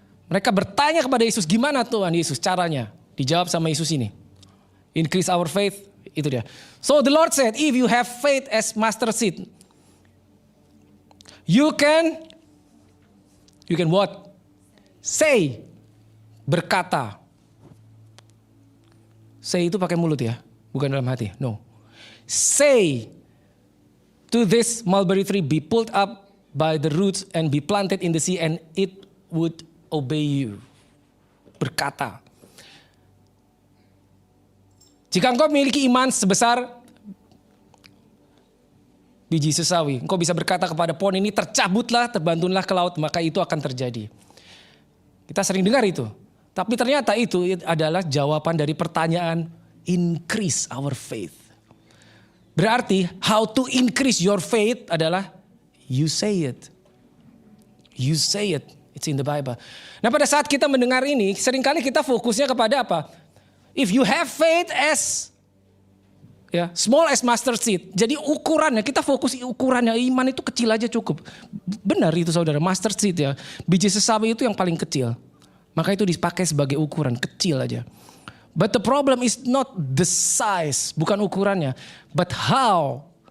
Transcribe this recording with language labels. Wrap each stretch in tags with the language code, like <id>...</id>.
<id>Mereka bertanya kepada Yesus, gimana Tuhan Yesus caranya? Dijawab sama Yesus ini.</id> <en>Increase our faith,</en> <id>itu dia.</id> <en>So the Lord said, if you have faith as mustard seed, you can what? Say, berkata. Say</en> <id>itu pakai mulut ya. Bukan dalam hati,</id> <en>no. Say to this mulberry tree, be pulled up by the roots and be planted in the sea, and it would obey you.</en> <id>Berkata. Jika engkau memiliki iman sebesar biji sesawi, engkau bisa berkata kepada pohon ini, tercabutlah, terbantunlah ke laut, maka itu akan terjadi. Kita sering dengar itu. Tapi ternyata itu adalah jawaban dari pertanyaan,</id> <en>increase our faith.</en> <id>Berarti</id> <en>how to increase your faith</en> <id>adalah</id> <en>you say it. You say it. It's in the Bible.</en> <id>Nah pada saat kita mendengar ini, seringkali kita fokusnya kepada apa?</id> <en>If you have faith as small as mustard seed.</en> <id>Jadi ukurannya, kita fokus ukurannya, iman itu kecil aja cukup. Benar itu saudara, mustard seed ya. Biji sesawi itu yang paling kecil. Maka itu dipakai sebagai ukuran, kecil aja.</id> <en>But the problem is not the size,</en> <id>bukan ukurannya.</id> <en>But how?</en>